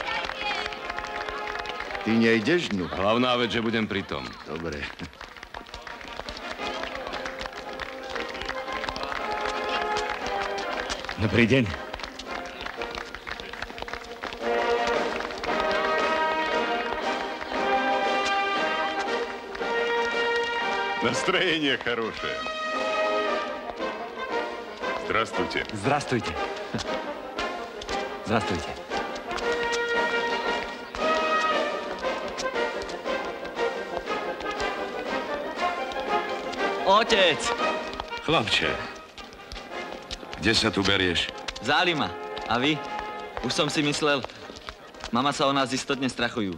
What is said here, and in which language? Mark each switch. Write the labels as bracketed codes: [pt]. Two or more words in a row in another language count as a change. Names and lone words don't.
[sk] Ty nejdeš dnu? Hlavná vec, že budem pri tom. Dobre. Dobrý deň. [ru] Настроение хорошее. Здравствуйте. Здравствуйте. Здравствуйте. [sk] Otec! Chlapče, kde sa tu berieš? Zálima. A vy? Už som si myslel, mama sa o nás istotne strachujú.